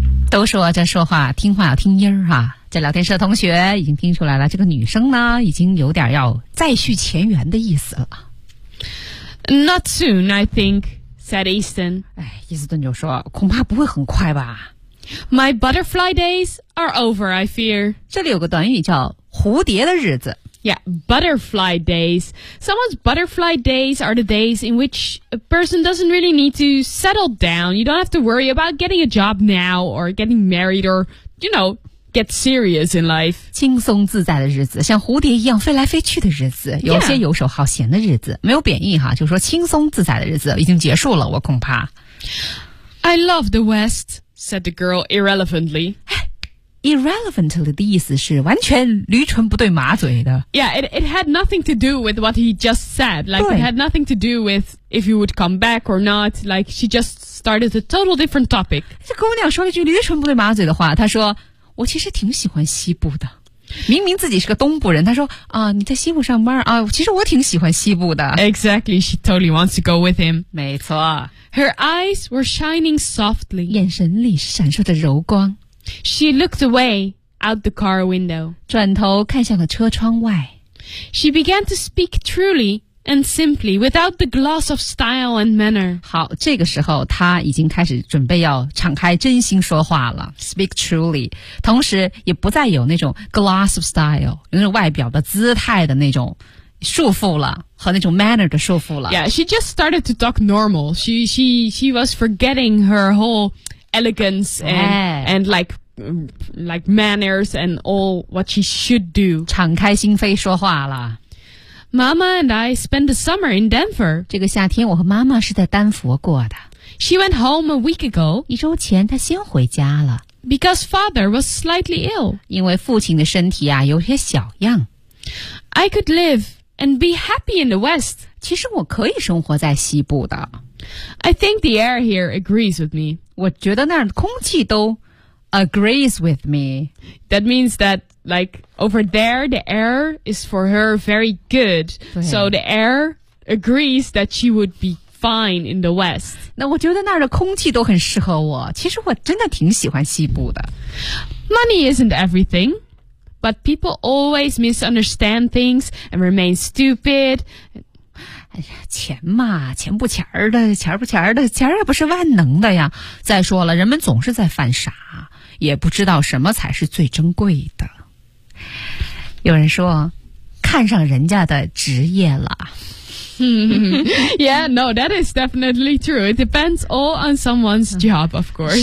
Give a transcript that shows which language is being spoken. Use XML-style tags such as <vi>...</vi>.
<zh>都说这说话听话要听音儿哈，这聊天室的同学已经听出来了，这个女生呢已经有点要再续前缘的意思了。</zh> <en>Not soon, I think, said Easton.</en> <zh>伊斯顿就说，恐怕不会很快吧。</zh> <en>My butterfly days are over, I fear.</en> <zh>这里有个短语叫蝴蝶的日子。</zh> <en>Yeah, butterfly days. Someone's butterfly days are the days in which a person doesn't really need to settle down. You don't have to worry about getting a job now or getting married or, you know, get serious in life.</en> <zh>轻松自在的日子，像蝴蝶一样飞来飞去的日子，有些游手好闲的日子，没有贬义哈，就说轻松自在的日子已经结束了，我恐怕。</zh> <en>I love the West, said the girl irrelevantly.</en> <zh>Irrelevantly 的意思是完全驴唇不对马嘴的。</zh> <en>Yeah, it had nothing to do with what he just said. Like, it had nothing to do with if you would come back or not. Like, she just started a total different topic.</en> <zh>这姑娘说了句驴唇不对马嘴的话，她说，我其实挺喜欢西部的。明明自己是个东部人，她说，啊，你在西部上班，啊，其实我挺喜欢西部的。</zh> <en>Exactly, she totally wants to go with him.</en> <zh>没错。</zh> <en>Her eyes were shining softly.</en> <zh>眼神里闪烁着柔光。</zh> <en>She looked away out the car window.</en> <zh>转头看向了车窗外。</zh> <en>She began to speak truly and simply, without the gloss of style and manner.</en> <zh>好，这个时候他已经开始准备要敞开真心说话了 ,</zh> <en>speak truly,</en> <zh>同时也不再有那种</zh> <en>gloss of style,</en> <zh>有那种外表的姿态的那种束缚了和那种 manner 的束缚了。</zh> <en>Yeah, she just started to talk normal. She was forgetting her whole elegance and like manners and all what she should do.</en> <zh>敞开心扉说话了。</zh> <en>Mama and I spent the summer in Denver.</en> <zh>这个夏天我和妈妈是在丹佛过的。</zh> <en>She went home a week ago.</en> <zh>一周前她先回家了。</zh> <en>Because father was slightly ill.</en> <zh>因为父亲的身体啊有些小恙。</zh> <en>I could live and be happy in the West.</en> <zh>其实我可以生活在西部的。</zh> <en>I think the air here agrees with me.</en> <zh>我觉得那儿空气都</zh> <en>agrees with me. That means that, like, over there, the air is for her very good. So the air agrees that she would be fine in the West.</en> <zh>那我觉得那儿的空气都很适合我。其实我真的挺喜欢西部的。</zh> <en>Money isn't everything, but people always misunderstand things and remain stupid.</en> <zh>哎呀，钱嘛，钱不钱儿的，钱不钱儿的，钱儿也不是万能的呀。再说了，人们总是在犯傻。也不知道什么才是最珍贵的。有人说，看上人家的职业了。</zh> <en>Yeah, no, that is definitely true. It depends all on someone's job, of course.</en>